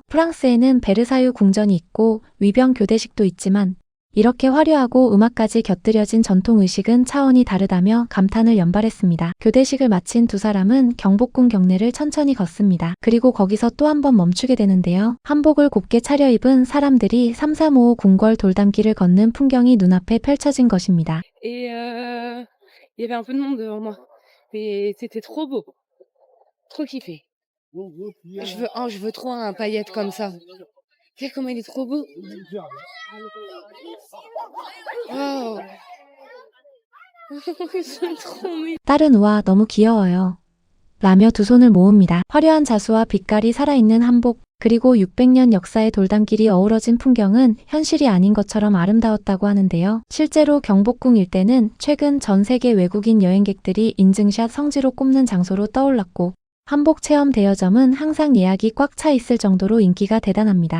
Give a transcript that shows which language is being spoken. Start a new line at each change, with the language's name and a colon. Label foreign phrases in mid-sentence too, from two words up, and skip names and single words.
Korean: 프랑스에는 베르사유 궁전이 있고 위병 교대식도 있지만 이렇게 화려하고 음악까지 곁들여진 전통 의식은 차원이 다르다며 감탄을 연발했습니다. 교대식을 마친 두 사람은 경복궁 경내를 천천히 걷습니다. 그리고 거기서 또 한 번 멈추게 되는데요. 한복을 곱게 차려입은 사람들이 3355 궁궐 돌담길을 걷는 풍경이 눈앞에 펼쳐진 것입니다.
French: Et il y avait un peu de monde devant moi. Mais c'était trop beau. Trop kiffé. Je veux trop un paillette comme ça. Regarde comment il est trop beau. Waouh. Ils sont trop mignons.
Korean: 딸은 와 너무 귀여워요 라며 두 손을 모읍니다. 화려한 자수와 빛깔이 살아있는 한복 그리고 600년 역사의 돌담길이 어우러진 풍경은 현실이 아닌 것처럼 아름다웠다고 하는데요. 실제로 경복궁 일대는 최근 전 세계 외국인 여행객들이 인증샷 성지로 꼽는 장소로 떠올랐고 한복 체험 대여점은 항상 예약이 꽉 차 있을 정도로 인기가 대단합니다.